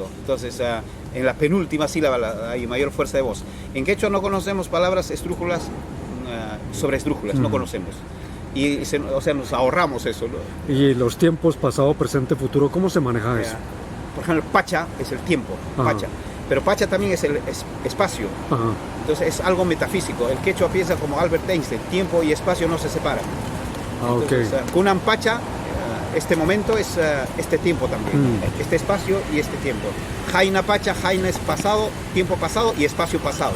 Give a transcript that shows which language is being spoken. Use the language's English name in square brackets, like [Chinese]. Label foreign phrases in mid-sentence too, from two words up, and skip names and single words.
[Spanish] Entonces, en la penúltima sílaba hay mayor fuerza de voz. En quechua no conocemos palabras estrújulas sobre estrújulas, no conocemos. Y o sea, nos ahorramos eso, ¿no? ¿Y los tiempos pasado, presente, futuro, cómo se maneja eso? Por ejemplo, pacha es el tiempo, pacha. Pero pacha también es el espacio. Entonces es algo metafísico. El quechua piensa como Albert Einstein, tiempo y espacio no se separan. Entonces, [Quechua] Kunan pacha, [Spanish] este momento es este tiempo también, este espacio y este tiempo. [Quechua] Jaina pacha, [Spanish] jaina es pasado, tiempo pasado y espacio pasado.